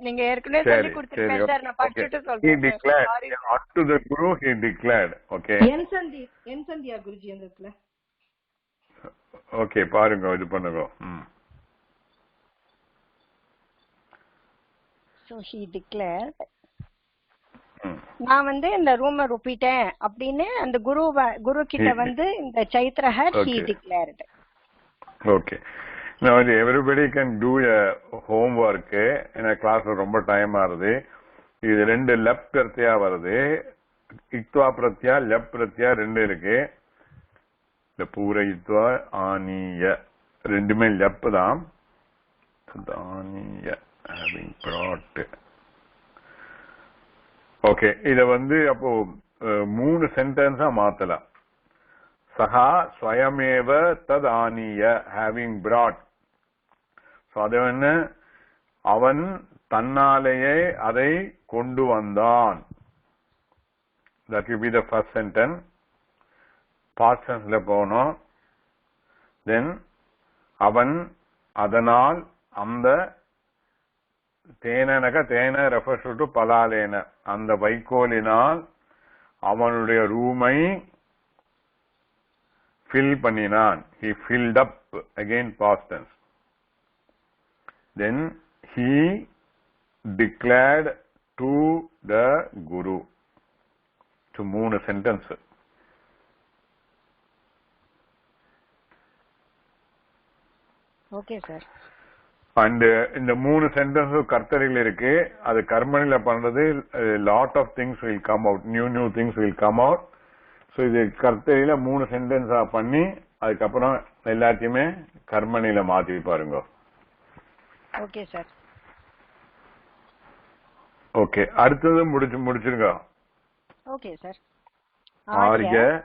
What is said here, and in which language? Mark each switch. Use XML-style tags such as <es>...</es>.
<ta>நீங்க ஏற்கனவே சொல்லி கொடுத்துருக்கேன் சார், நான் படிச்சுட்டு சொல்றேன்.</ta> <en>Unto the guru he declared. Okay.</en> <ta>என் சந்தியா குருஜி அந்த இடத்துல. ஓகே, பாருங்க, இது பண்ணுங்க.</ta> <en>So he declared.</en> <ta>நான் வந்து இந்த ரூமை ருப்பிட்டேன் அப்படின்னு அந்த குரு கிட்ட வந்து இந்த சைத்ரஹ</ta> <en>he declared. Okay. Now everybody can do a homework.</en> <ta>ஏன்னா கிளாஸ்ல ரொம்ப டைம் ஆகுது. இது ரெண்டு லெப் பிரத்யா வருது. இக்த்வா பிரத்யா லெப் பிரத்யா ரெண்டு இருக்கு. இந்த பூர இத்வா ஆனிய ரெண்டுமே லெப் தான்.</ta> <en>ஆனிய having brought.</en> <ta>ஓகே, இத வந்து அப்போ 3 சென்டென்ஸா மாத்தலாம்.</ta> <sa>சஹா ஸ்வயமேவ தத் ஆனிய</sa> <en>having brought.</en> <ta>அது என்ன? அவன் தன்னாலேயே அதை கொண்டு வந்தான்.</ta> <en>That will be the first sentence. Past tense</en> <ta>போனோம். Then அவன் அதனால் அந்த தேனக தேன refers to பலாலேன அந்த வைக்கோலினால் அவனுடைய ரூமை fill பண்ணினான்.</ta> <en>He filled up, again past tense. Then he declared to the guru. So 3 sentence. Okay, sir.</en> <ta>And இந்த 3 sentence கர்த்தரியில் இருக்கு. அது கர்மனில பண்றது</ta> <en>lot of things will come out. New things will come out.</en> <ta>So இது கர்த்தரியில 3 sentence பண்ணி அதுக்கப்புறம் எல்லாத்தையுமே கர்மனில மாத்தி பாருங்க. Okay sir. ஓகே, அடுத்தது முடிச்சிருங்க. Okay sir.</ta> <sa>ஆர்ய</sa>